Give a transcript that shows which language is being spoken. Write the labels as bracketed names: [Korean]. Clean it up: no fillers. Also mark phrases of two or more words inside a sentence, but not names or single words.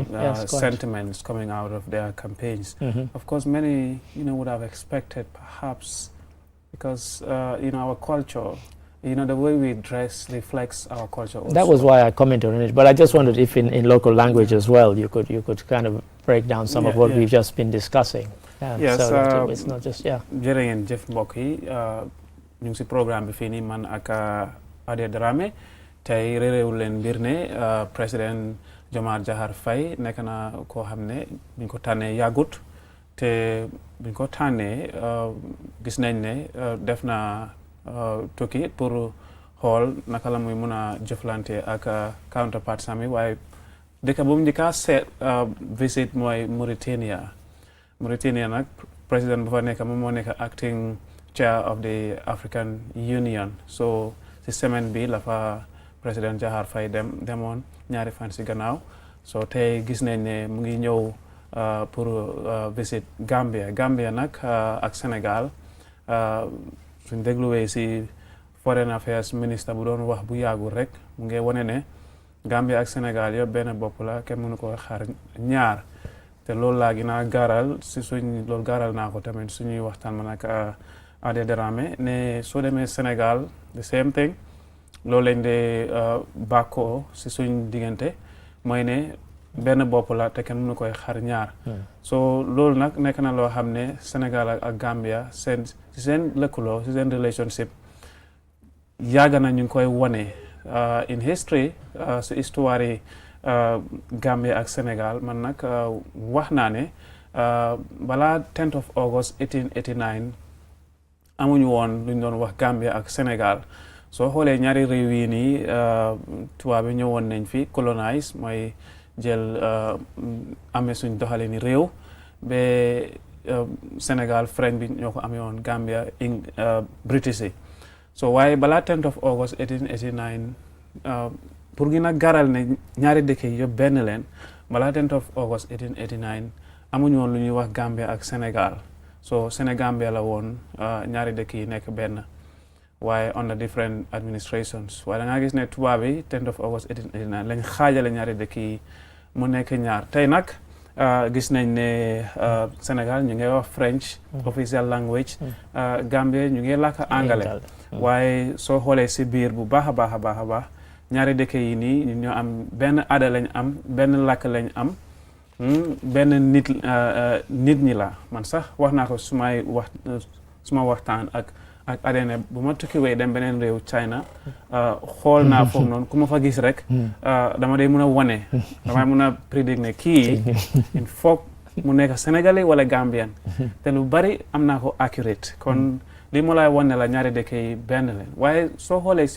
[English] sentiments coming out of their campaigns. Of course, many, would have expected perhaps, because, our culture, the way we dress reflects our culture also. That was why I commented on it, but I just wondered if in local language as well, you could kind of break down some of what we've just been discussing. Yes, so that it's not just, [Wolof] jërëngeen jëf mbokk yi ñu ngi si programme bi fii nii man ak Adé Dramé tey réeréewu leen mbir ne président Jomar Jahar Faye nekk na koo xam ne biñ ko tànnee yàggut te biñ ko tànnee gis nañ ne def na tukki pour xool naka la muy mun a jëflante ak counterpart sami waaye dëkk bu mu njëkk a seet visit mooy Mauritania nag président bu fa nekk moom moo nekk [English] acting chair of the African Union [Wolof] so si semaine bi la fa président Jahar Faye demoon ñaari fan si gannaaw so tey gis nañ ne mu ngi ñëw pour visit Gambia nag ak Sénégal suñ dégluwee si [English] foreign affairs [Wolof] ministre bu doon wax bu yàggul rek mu ngi wane ne Gambia ak Sénégal yëpp benn bopp la kenn mënu ko xaar ñaar te loolu laa gën a gaaral si loolu gaaral naa ko tamit suñuy waxtaan man ak Adé Dramé ne soo demee Sénégal [English] the same thing [Wolof] loolu lañ de bàkkoo si suñ diggante mooy ne benn bopp la te kenn mënu koy xar ñaar so loolu nag nekk na loo xam ne Sénégal ak Gambia seen lëkkaloo si seen relationship yàgg na ñu ngi koy wane [English] in history [Wolof] si histoire yi Gambia ak Sénégal man nag wax naa ne balaa [English] 10th of August 1889 [Wolof] amuñu woon lu ñu doon wax Gambia ak Sénégal soo xoolee ñaari réew yi nii tubaab bi ñëwoon nañ fi colonise mooy jël amee suñ doxale ni réew ba Sénégal French bi ñoo ko amee woon Gambia British yi so waaye balaa [English] 10th of August 1889 [Wolof] pour gën a garal ne ñaari dëkk yi yëpp benn leen balaa [English] 10th of August 1889 [Wolof] amuñu woon lu ñuy wax Gambia ak Sénégal so Sénégambia la woon ñaari dëkk yi nekk benn waaye [English] under different administrations [Wolof] waaye da ngaa gis ne tubaab yi 10th [English] of August 1889 [Wolof] lañ xaajale ñaari dëkk yi mu nekk ñaar tey nag gis nañ ne Sénégal ñu ngi wax [English] French official language [Wolof] Gambia ñu ngi làkk anglais waaye soo xoolee si biir bu baax a baax a baax a baax ñaari dëkk yi nii ñu ñoo am benn aada lañ am benn làkk lañ am benn nit ñi la man sax wax naa ko suma waxtaan ak adene bu ma tukkiwee dem beneen réew China xool naa foofu noonu ku ma fa gis rek dama day mun a wane damay mun a prédire ne kii [French] il faut [Wolof] mu nekk Sénégalais wala Gambien te lu bari am naa ko accurate kon li mu lay wane la ñaari dëkk yi benn leen waaye soo xoolee si